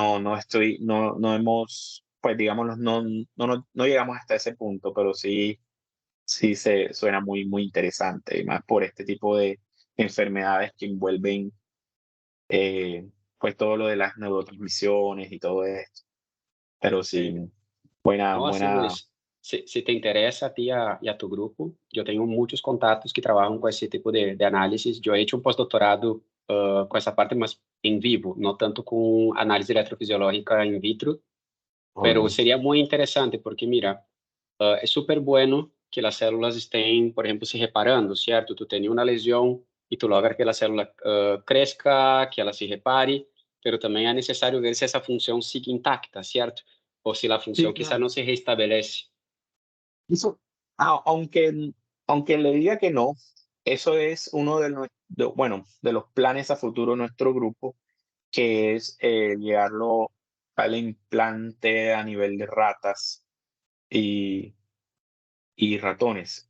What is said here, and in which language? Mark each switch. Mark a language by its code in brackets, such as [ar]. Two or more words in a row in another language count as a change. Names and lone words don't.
[es] no hemos, pues digámoslo, no llegamos hasta ese punto, pero sí se suena muy interesante, y más por este tipo de enfermedades que envuelven eh, pues todo lo de las neurotransmisiones y todo esto. Pero sí, No, [pt] assim, [es] buena, [pt] Luiz, se te interessa a ti e a tu grupo, eu tenho muitos contatos que trabalham com esse tipo de análises. Eu [es] he hecho [pt] um pós-doutorado com essa parte, mas em vivo, não tanto com análise eletrofisiológica [la] in vitro, [pt] pero [es] joven, [pt] seria muito interessante, porque, mira, é super bueno que as células estén, por exemplo, se reparando, certo? Tu tem uma lesão e tu logra que a célula cresça, que ela se repare, pero também é necessário ver se essa função sigue intacta, certo? Ou se a função [es] sí, quizá claro. [pt] não se restabelece. [es] Eso, aunque le diga que no, eso es uno bueno, de los planes a futuro de nuestro grupo, que es llevarlo al implante a nivel de ratas y, y ratones.